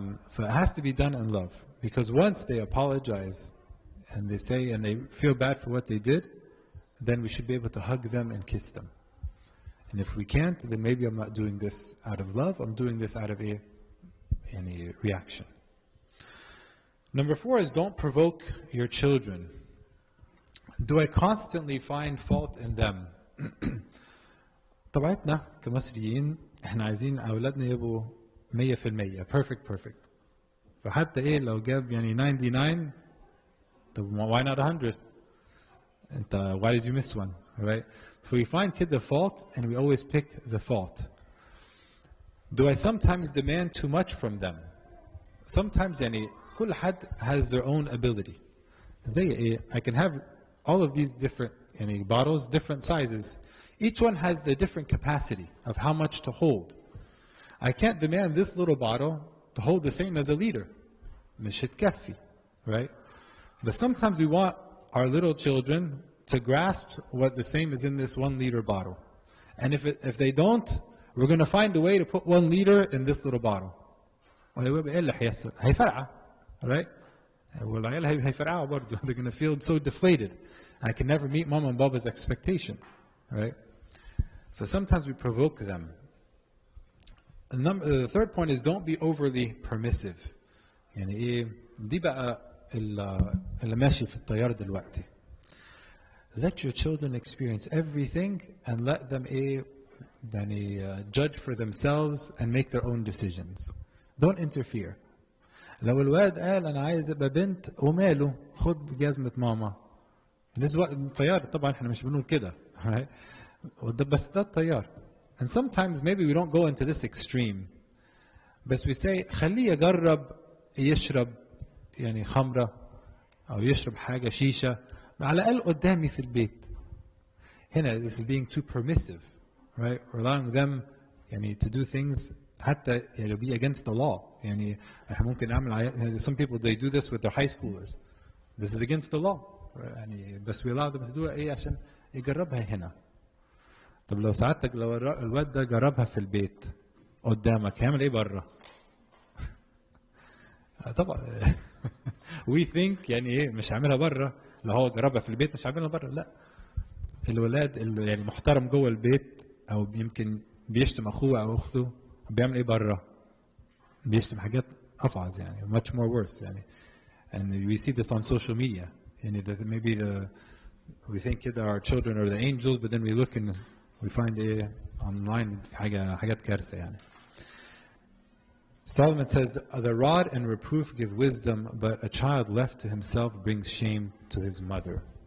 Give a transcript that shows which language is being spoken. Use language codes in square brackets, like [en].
[en] So it has to be done in love. Because once they apologize and they say and they feel bad for what they did, then we should be able to hug them and kiss them. And if we can't, then maybe I'm not doing this out of love, I'm doing this out of a reaction. Number 4 is don't provoke your children. Do I constantly find fault in them? [ar] طبيعتنا كمصريين احنا عايزين اولادنا يبقوا [en] 100% perfect. [ar] فحتى ايه لو جاب يعني 99 طب [en] why not 100? [ar] انت [en] why did you miss one, right? So we find kid the fault and we always pick the fault. Do I sometimes demand too much from them? Sometimes [ar] يعني كل حد [en] has their own ability. [ar] زي ايه [en] I can have all of these different bottles, different sizes. Each one has a different capacity of how much to hold. I can't demand this little bottle to hold the same as a liter. [ar] مش هتكفي, [en] right? But sometimes we want our little children to grasp what the same is in this 1 liter bottle. And if they don't, we're going to find a way to put 1 liter in this little bottle. [ar] ايه اللي هيحصل؟ هيفرقع, [en] right? [ar] والعيال هيفرقعوا برضه. [en] They're going to feel so deflated. I can never meet mom and baba's expectation, right? So sometimes we provoke them. The third point is don't be overly permissive. [ar] يعني ايه دي بقى اللي ماشي في التيار دلوقتي. [en] Let your children experience everything and let them [ar] يعني [en] judge for themselves and make their own decisions. Don't interfere. [ar] لو الواد قال انا عايز ابقى بنت وماله، خد جزمة ماما. التيار طبعا احنا مش بنقول كده بس ده التيار. [en] And sometimes maybe we don't go into this extreme. [ar] بس [en] we say [ar] خليه يجرب يشرب يعني خمرة أو يشرب حاجة شيشة على الأقل قدامي في البيت. [en] هنا this is being too permissive, right? Allowing them [ar] يعني [en] to do things [ar] حتى يعني [en] be against the law. [ar] يعني احنا ممكن نعمل [en] some people they do this with their high schoolers. This is against the law. [ar] يعني بس [en] we allow them to do it [ar] عشان يجربها هنا. طب لو سعادتك لو الواد ده جربها في البيت قدامك هيعمل ايه بره؟ طبعا [en] we think [ar] يعني ايه مش هعملها بره. لو هو جربها في البيت مش هعملها بره. لا، الولاد اللي يعني محترم جوه البيت او يمكن بيشتم اخوه او اخته بيعمل ايه بره؟ بيشتم حاجات افعظ يعني [en] much more worse [ar] يعني. [en] and we see this on social media [ar] يعني [en] that maybe we think that our children are the angels but then we look and we find online [ar] حاجات كارثة يعني. [en] Solomon says, the rod and reproof give wisdom, but a child left to himself brings shame to his mother.